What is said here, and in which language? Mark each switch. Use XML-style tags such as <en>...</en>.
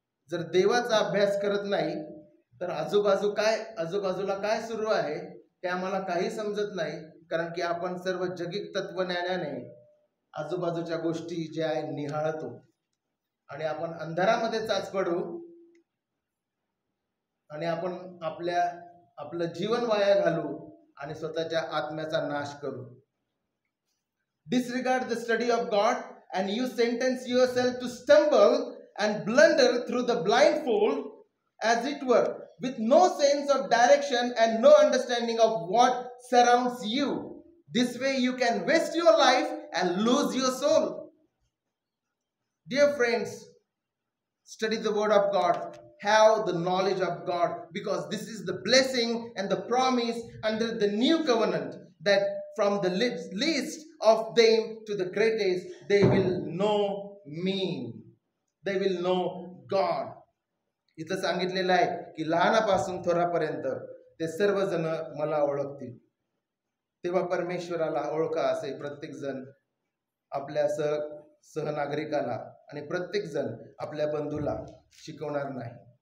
<mr>जर देवाचा अभ्यास करत नाही तर आजूबाजूला काय सुरू आहे हे आम्हाला काही समजत नाही, कारण की आपण सर्व जगिक तत्वज्ञानाने आजूबाजूच्या गोष्टी ज्या आहे निहाळतो आणि आपण अंधारामध्ये चाच पडू आणि आपण आपलं जीवन वाया घालू आणि स्वतःच्या आत्म्याचा नाश करू.</mr> <en>Disregard the study of God and you sentence yourself to stumble and blunder through the blindfold as it were, with no sense of direction and no understanding of what surrounds you. This way you can waste your life and lose your soul. Dear friends, study the word of God. Have the knowledge of God, because this is the blessing and the promise under the new covenant, that from the least of them to the greatest they will know me. They will know God.</en> <mr>इथं सांगितलेलं आहे की लहानापासून थोरापर्यंत ते सर्वजण मला ओळखतील. तेव्हा परमेश्वराला ओळखा असे प्रत्येक जण आपल्या सहनागरिकाला आणि प्रत्येक जण आपल्या बंधूला शिकवणार नाही.</mr>